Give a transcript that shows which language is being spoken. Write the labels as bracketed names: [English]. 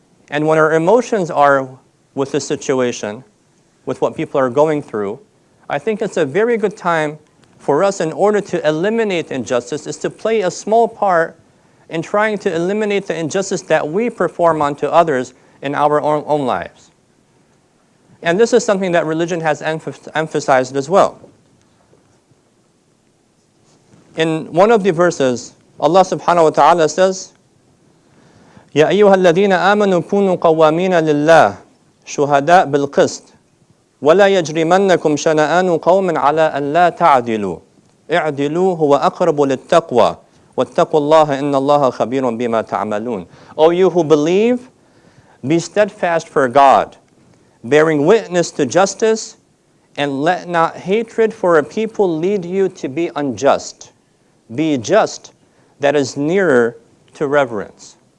[English] And when our emotions are with the situation, with what people are going through, I think it's a very good time for us, in order to eliminate injustice, is to play a small part in trying to eliminate the injustice that we perform onto others in our own lives. And this is something that religion has emphasized as well. In one of the verses, Allah subhanahu wa ta'ala says, [Arabic] يَا أَيُّهَا الَّذِينَ آمَنُوا كُونُوا قَوَّامِينَ لِلَّهِ شُهَدَاءَ بِالْقِسْطِ وَلَا يَجْرِمَنَّكُمْ شَنَآنُ قَوْمٍ عَلَىٰ أَنْ لَا تَعْدِلُوا اعْدِلُوا هُوَ أَقْرَبُ لِلتَّقْوَى وَاتَّقُوا اللَّهَ إِنَّ اللَّهَ خَبِيرٌ بِمَا تَعْمَلُونَ. [English] O you who believe, be steadfast for God, bearing witness to justice, and let not hatred for a people lead you to be unjust. Be just, that is nearer to reverence.